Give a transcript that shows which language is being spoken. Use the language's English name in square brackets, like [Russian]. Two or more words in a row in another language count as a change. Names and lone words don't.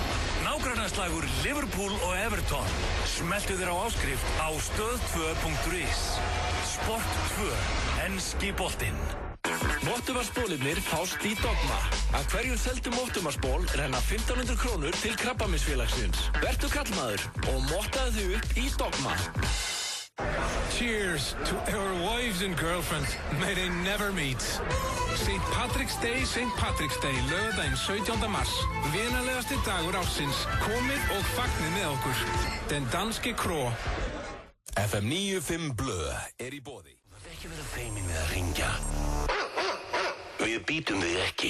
[Icelandic] Nágrannaslagur Liverpool og Everton. Smelltu þér á áskrift á stöð2.is. Sport 2. Enski boltinn. Mottuvarsbólirnir fást í Dogma. Af hverjum seldum mottuvarsból renna 1500 krónur til Krabbameinsfélagsins. Vertu kallmaður og mottaðu þau upp í Dogma. [English] Cheers to our wives and girlfriends. May they never meet. St. Patrick's Day, [Icelandic] laugardaginn 17. mars. Vinalegasti dagur ársins. Komið og fagnið með okkur. Den danske Krå. FM 95 Blö í boði. Það er ekki verið feimin við að ringja. Við býtum þig ekki.